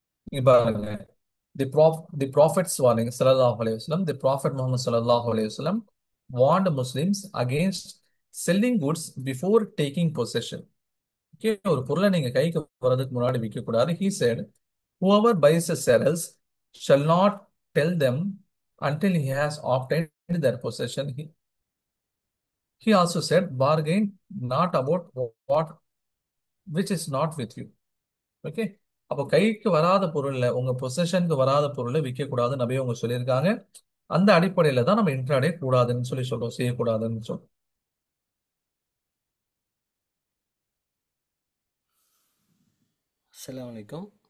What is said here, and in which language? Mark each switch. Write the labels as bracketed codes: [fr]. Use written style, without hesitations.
[en] இங்க பாருங்க, the prophet's warning [ar] sallallahu alaihi wasallam, [en] the prophet Muhammad sallallahu alaihi wasallam warned Muslims against selling goods before taking possession. [ta] Okay, ஒரு பொருளை நீங்க கைக்கு வரதுக்கு முன்னாடி விற்க கூடாது. [en] He said, whoever buys or sells shall not tell them until he has obtained their possession. He also said, bargain not about what which is not with you. [ta] Okay, அப்போ கைக்கு வராத பொருள்ல, உங்க பொசஷனுக்கு வராத பொருளை விற்க கூடாது நபி அவங்க சொல்லியிருக்காங்க. அந்த அடிப்படையில தான் நம்ம இன்ட்ராடே கூடாதுன்னு சொல்லி சொல்றோம், செய்யக்கூடாதுன்னு சொல்றோம். [ar] அஸ்ஸலாமு அலைக்கும்.